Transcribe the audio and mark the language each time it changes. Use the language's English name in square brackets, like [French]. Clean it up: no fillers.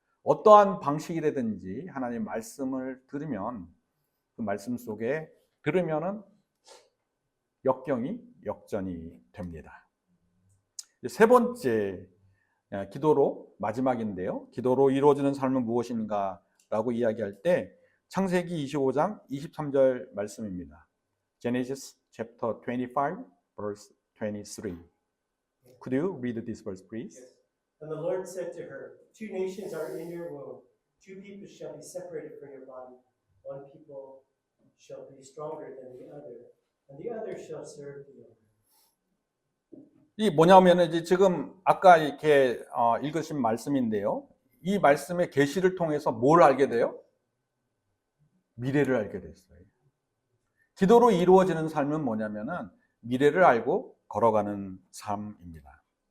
[Korean] 어떠한 방식이라든지 하나님 말씀을 들으면 그 말씀 속에 들으면은 역경이 역전이 됩니다. 세 번째 기도로 마지막인데요. 기도로 이루어지는 삶은 무엇인가 라고 이야기할 때 창세기 25장 23절 말씀입니다. [English] Genesis chapter 25 verse 23. Could you read this verse please? Yes. And the Lord said to her, two nations are in your womb, two people shall be separated from your body, one people shall be stronger than the other, and the other shall serve the other. [Korean] 이 뭐냐면 이제 지금 아까 이렇게 읽으신 말씀인데요. 이 말씀의 계시를 통해서 뭘 알게 돼요? 미래를 알게 됐어요. 기도로 이루어지는 삶은 뭐냐면은 미래를 알고 걸어가는 삶입니다.